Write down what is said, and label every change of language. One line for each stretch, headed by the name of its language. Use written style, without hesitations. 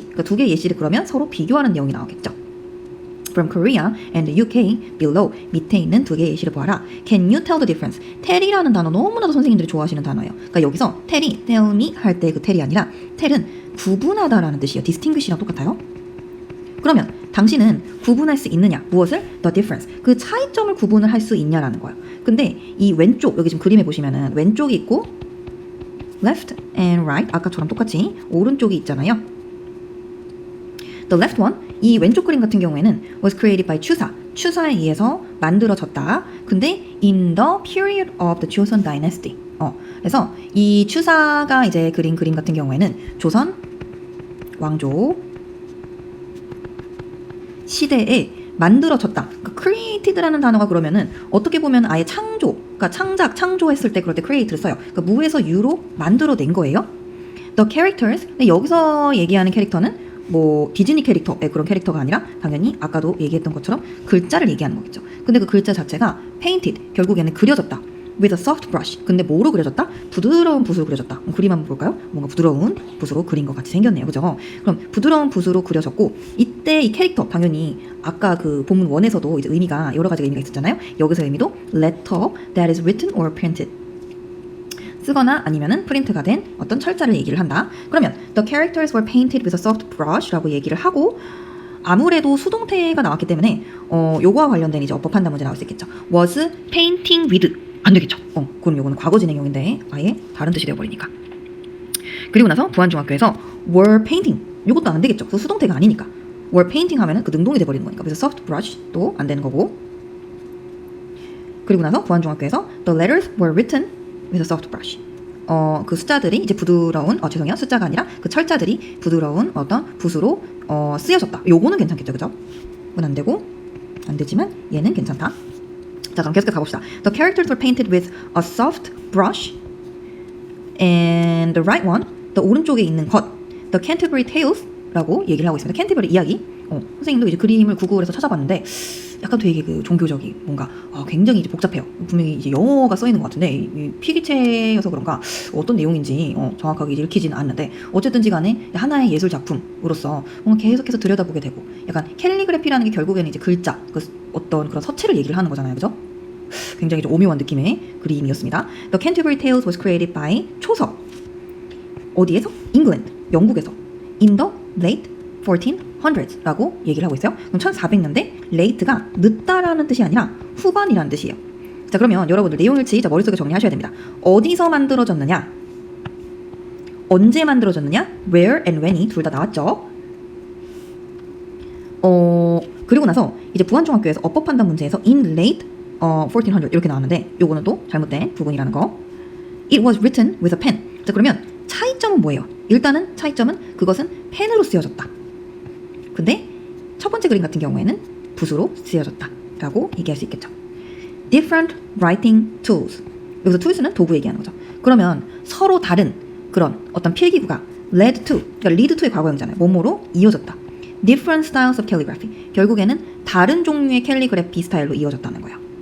Korean: 그러니까 두 개의 예시를 그러면 서로 비교하는 내용이 나오겠죠.
English: From Korea and the UK below.
Korean: 밑에 있는 두 개의 예시를 보아라.
English: Can you tell the difference?
Korean: tell이라는 단어 너무나도 선생님들이 좋아하시는 단어예요. 그러니까 여기서 tell이 tell me 할 때 그 tell이 아니라 tell은 구분하다라는 뜻이에요. distinguish랑 똑같아요. 그러면 당신은 구분할 수 있느냐? 무엇을?
English: The difference.
Korean: 그 차이점을 구분을 할 수 있냐라는 거예요. 근데 이 왼쪽, 여기 지금 그림에 보시면은 왼쪽이 있고 left and right, 아까처럼 똑같이 오른쪽이 있잖아요.
English: The left one,
Korean: 이 왼쪽 그림 같은 경우에는
English: was created by
Korean: 추사에 의해서 만들어졌다.
English: 근데 in the period of the Joseon Dynasty.
Korean: 그래서 이 추사가 이제 그린 그림 같은 경우에는 조선 왕조 시대에 만들어졌다. 그러니까 created라는 단어가 그러면은 어떻게 보면 아예 그러니까 창조했을 때 그럴 때 create를 써요. 그러니까 무에서 유로 만들어낸 거예요. The characters, 근데 여기서 얘기하는 캐릭터는 뭐 디즈니 캐릭터의 그런 캐릭터가 아니라 당연히 아까도 얘기했던 것처럼 글자를 얘기하는 거겠죠. 근데 그 글자 자체가 painted, 결국에는 그려졌다.
English: with a soft brush.
Korean: 근데 뭐로 그려졌다? 부드러운 붓으로 그려졌다. 그림 한번 볼까요? 뭔가 부드러운 붓으로 그린 것 같이 생겼네요. 그죠? 그럼 부드러운 붓으로 그려졌고 이때 이 캐릭터 당연히 아까 그 본문 1에서도 이제 의미가 여러 가지 의미가 있었잖아요. 여기서 의미도
English: letter that is written or printed.
Korean: 쓰거나 아니면은 프린트가 된 어떤 철자를 얘기를 한다. 그러면
English: the characters were painted with a soft brush
Korean: 라고 얘기를 하고 아무래도 수동태가 나왔기 때문에 요거와 관련된 이제 어법 판단 문제 나올 수 있겠죠.
English: was painting with
Korean: 안 되겠죠. 그럼 요거는 과거 진행형인데 아예 다른 뜻이 되어버리니까. 그리고 나서 부안중학교에서 were painting 요것도 안 되겠죠. 그 수동태가 아니니까. were painting 하면은 그 능동이 돼버리는 거니까. 그래서 soft brush도 안 되는 거고. 그리고 나서 부안중학교에서
English: the letters were written with a soft brush.
Korean: 그 숫자들이 이제 부드러운 숫자가 아니라 그 철자들이 부드러운 어떤 붓으로 쓰여졌다. 요거는 괜찮겠죠. 그죠? 이건 안 되고 안 되지만 얘는 괜찮다. 자, 그럼 계속해서 가봅시다.
English: The characters were painted with a soft brush and the right one, the
Korean: 오른쪽에 있는 것,
English: the Canterbury Tales라고
Korean: 얘기를 하고 있습니다. 캔터버리 이야기. 선생님도 이제 그림을 구글에서 찾아봤는데 약간 되게 그 종교적인 뭔가 굉장히 이제 복잡해요. 분명히 이제 영어가 써 있는 것 같은데 이 필기체여서 그런가 어떤 내용인지 정확하게 이제 읽히지는 않는데 어쨌든지 간에 하나의 예술 작품으로서 뭔가 계속해서 들여다보게 되고 약간 캘리그래피라는 게 결국에는 이제 글자 어떤 그런 서체를 얘기를 하는 거잖아요. 그죠? 굉장히 좀 오묘한 느낌의 그림이었습니다.
English: The Canterbury Tales was created by 초서.
Korean: 어디에서?
English: England,
Korean: 영국에서.
English: In the late 1400s라고
Korean: 얘기를 하고 있어요. 그럼 1400년대 late가 늦다라는 뜻이 아니라 후반이라는 뜻이에요. 자, 그러면 여러분들 내용일치 머릿속에 정리하셔야 됩니다. 어디서 만들어졌느냐? 언제 만들어졌느냐? Where and when이 둘 다 나왔죠. 그리고 나서 이제 부안중학교에서 어법 판단 문제에서 in late 1400 이렇게 나왔는데 요거는 또 잘못된 부분이라는 거.
English: It was written with a pen.
Korean: 자, 그러면 차이점은 뭐예요? 일단은 차이점은 그것은 펜으로 쓰여졌다. 근데 첫 번째 그림 같은 경우에는 붓으로 쓰여졌다 라고 얘기할 수 있겠죠.
English: Different writing tools.
Korean: 여기서 tools는 도구 얘기하는 거죠. 그러면 서로 다른 그런 어떤 필기구가
English: led to,
Korean: 그러니까
English: lead to
Korean: 의 과거형이잖아요. 뭐뭐로 이어졌다.
English: Different styles of calligraphy.
Korean: 결국에는 다른 종류의 캘리그래피 스타일로 이어졌다는 거예요.